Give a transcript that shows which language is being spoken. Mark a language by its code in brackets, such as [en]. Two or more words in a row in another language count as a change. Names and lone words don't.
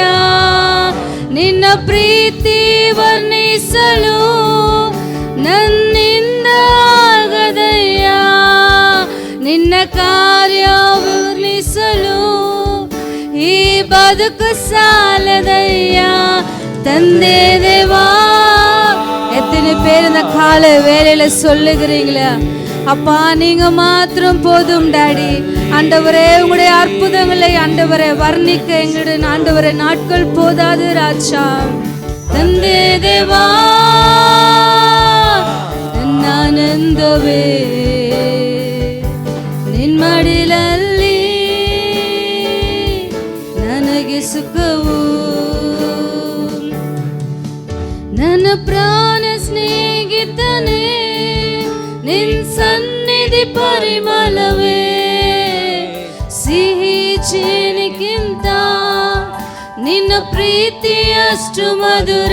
[kn] ನಿನ್ನ ಪ್ರೀತಿ ವರ್ಣಿಸಲು ನನ್ನಿಂದ ಆಗದಯ್ಯ, ನಿನ್ನ ಕಾರ್ಯ ವರ್ಣಿಸಲು ಈ ಬದುಕು ಸಾಲದಯ್ಯ. [ta] தந்தே தேவா, எத்தனை பேர் இந்த கால வேலையில சொல்லுகிறீங்களா, அப்பா நீங்க மாத்திரம் போதும் டாடி. ஆண்டவரே உங்களுடைய அற்புதங்களை ஆண்டவரை வர்ணிக்க எங்களுடைய ஆண்டவரை நாட்கள் போதாது ராஜா. தந்தே தேவா [kn] ನನ್ನ ಆನಂದವೇ, ನಿನ್ನ ಮಡಿಲಲ್ಲಿ ನನಗೆ ಸುಖವು. ನನ್ನ ಪ್ರಾಣ ಸ್ನೇಹಿತನೇ ನಿನ್ನ ಸನ್ನಿಧಿ ಪರಿಮಳವೇ, ಸಿಹಿ ಜೇನಿಗಿಂತ ನಿನ್ನ ಪ್ರೀತಿ ಅಷ್ಟು ಮಧುರ.